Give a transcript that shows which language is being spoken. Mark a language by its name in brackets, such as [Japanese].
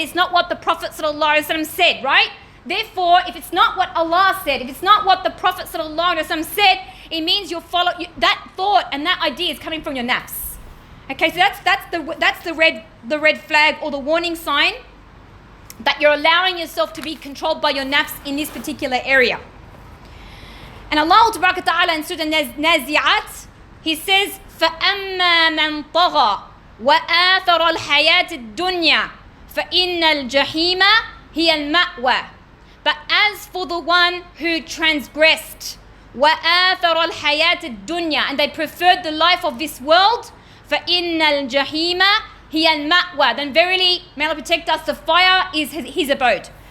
[English] It's not what the Prophet ﷺ said, right? Therefore, if it's not what Allah said, if it's not what the Prophet ﷺ said, it means that thought and that idea is coming from your nafs. Okay, so that's the red flag or the warning sign that you're allowing yourself to be controlled by your nafs in this particular area. And Allah Ta'ala in Surah Nazi'at, He says, [Arabic] فَأَمَّا مَنْ طَغَى وَآثَرَ الْحَيَاةِ الدُّنْيَا فَإِنَّ الْجَحِيمَ هِيَ الْمَأْوَى. [English] But as for the one who transgressed, [Arabic] وَآثَرَ الْحَيَاةِ الدُّنْيا, [English] and they preferred the life of this world, [Arabic] فَإِنَّ الْجَحِيمَ هِيَ الْمَأْوَى, [English] then verily, may Allah protect us, the fire is his abode.